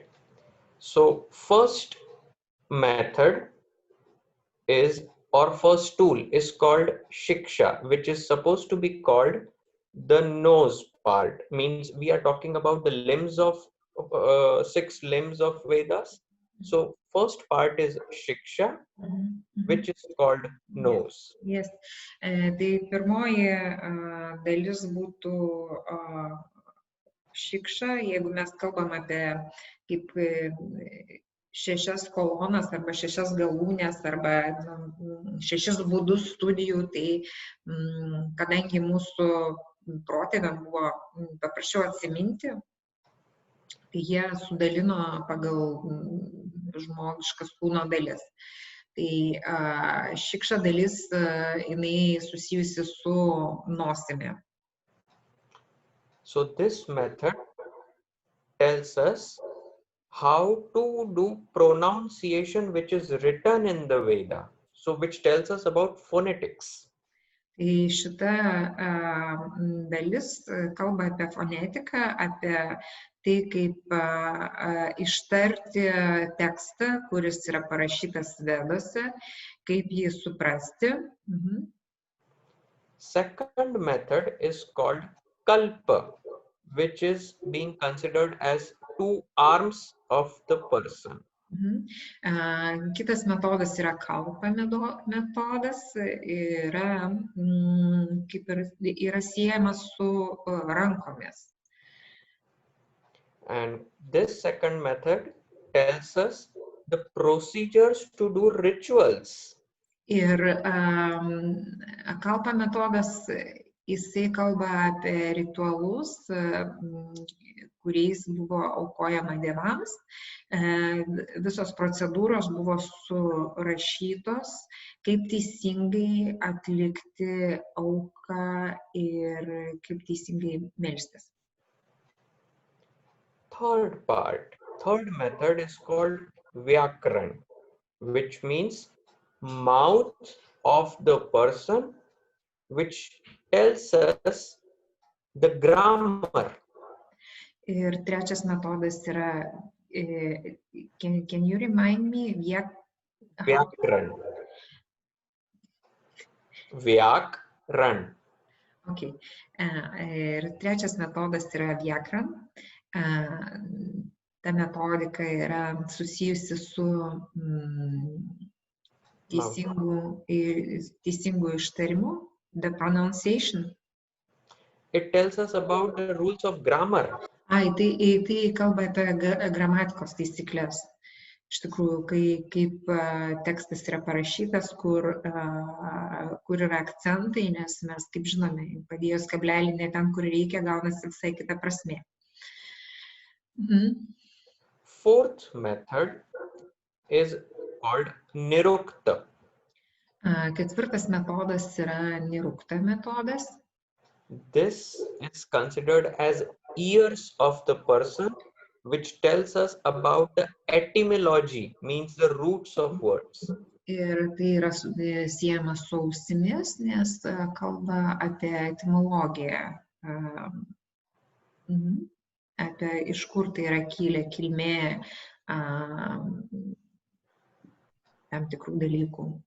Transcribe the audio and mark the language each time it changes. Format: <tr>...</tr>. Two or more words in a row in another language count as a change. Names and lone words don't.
<en>So first method is, or first tool is called Shiksha, which is supposed to be called the nose part. Means we are talking about the limbs of 6 limbs of Vedas. So first part is Shiksha, which is called nose. Yes.</en> <lt>Tai pirmoji dalis būtų Shiksha, jeigu mes kalbam apie kaip 6 kolonas arba 6 galūnės arba 6 būdus studijų, tai kadangi mūsų protėviam buvo paprasčiau atsiminti, tai jie sudalino pagal žmogiškas kūno dalis. Tai Shiksha dalis, jinai susijusi su nosimi.</lt> <en>So this method tells us how to do pronunciation which is written in the Veda. So which tells us about phonetics.</en> <lt>Tai šita dalis kalba apie fonetiką, apie tai, kaip ištarti tekstą, kuris yra parašytas Vedose, kaip jį suprasti.</lt> <en>Second method is called Kalpa, which is being considered as 2 arms of the person.</en> <lt>Kitas metodas yra kalpa metodas, yra siejamas su rankomis.</lt> <en>And this second method tells us the procedures to do rituals.</en> <lt>Ir kalpa metodas, jisai kalba apie ritualus, kuriais buvo aukojama dievams. Visos procedūros buvo surašytos, kaip teisingai atlikti auką ir kaip teisingai melstis.</lt> <en>Third method is called vyakran, which means mouth of the person, which tells us the grammar.</en> <lt>Ir trečias metodas yra,</lt> <en>can you remind me? Vyakran. Vyakran. Okay.</en> <lt>Ir trečias metodas yra vyakran. Ta metodika yra susijusi su teisingu ištarimu,</lt> <en>the pronunciation. It tells us about the rules of grammar.</en> <lt>Tai kalba apie gramatikos taisyklės. Iš tikrųjų, kaip tekstas yra parašytas, kur yra akcentai, nes mes, kaip žinome, padėjus kablelį ne ten, kur reikia, gaunasi visai kita prasmė.</lt> <en>Fourth method is called nirukta.</en> <lt>Ketvirtas metodas yra nirukta metodas.</lt> <en>This is considered as ears of the person, which tells us about the etymology, means the roots of words.</en> <lt>Ir tai yra siejama su ausimis, nes kalba apie etimologiją, apie iš kur tai yra kilmė tam tikrų dalykų.</lt>